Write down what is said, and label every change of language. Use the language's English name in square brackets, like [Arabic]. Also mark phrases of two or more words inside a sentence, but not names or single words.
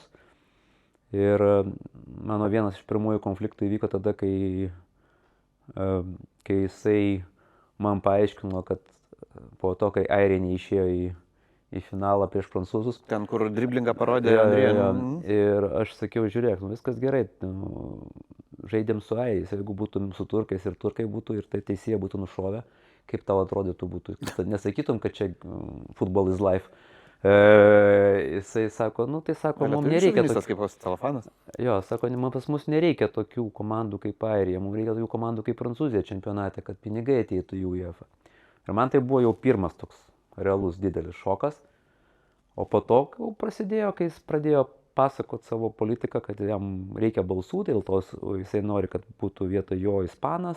[Lithuanian] Ir mano vienas iš pirmųjų konfliktų įvyko tada, kai jisai man paaiškino, kad po to, kai airiai neišėjo į finalą prieš prancūzus. Ten, kur driblingą parodė Andrija. Ir aš sakiau, žiūrėk, viskas gerai, žaidėm su airiais, jeigu būtum su turkais ir turkai būtų ir tai teisėje būtų nušovę. Kaip tau atrodytų būtų. Nesakytum, kad čia [English] football is life. [Lithuanian] Jisai sako, tai sako, mums nereikia tokių. Kaip telefonas? Jo, sako, pas mus nereikia tokių komandų kaip Airija, mums reikia tokių komandų kaip Prancūzija čempionate, kad pinigai ateitų į UEFA. Ir man tai buvo jau pirmas toks realus didelis šokas. O po to prasidėjo, kai jis pradėjo pasakoti savo politiką, kad jam reikia balsų, dėl to jisai nori, kad būtų vietoj jo ispanas.